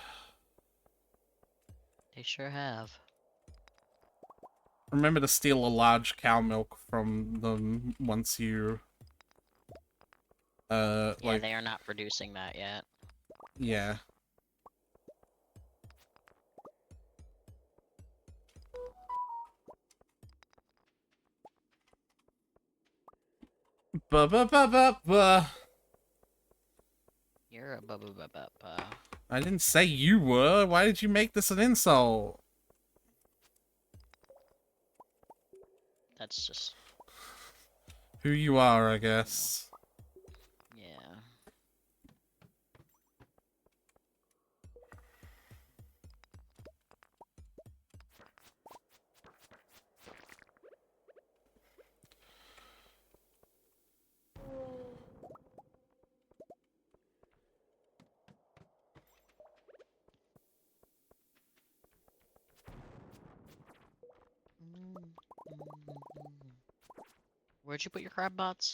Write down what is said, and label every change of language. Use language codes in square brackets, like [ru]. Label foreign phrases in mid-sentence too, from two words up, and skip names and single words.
[en] They sure have. Remember to steal a large cow milk from them once you... Yeah, like... they are not producing that yet. Yeah. Ba ba ba ba ba. You're a ba. I didn't say you were. Why did you make this an insult? That's just... Who you are, I guess. yeah. Where'd you put your crab bots?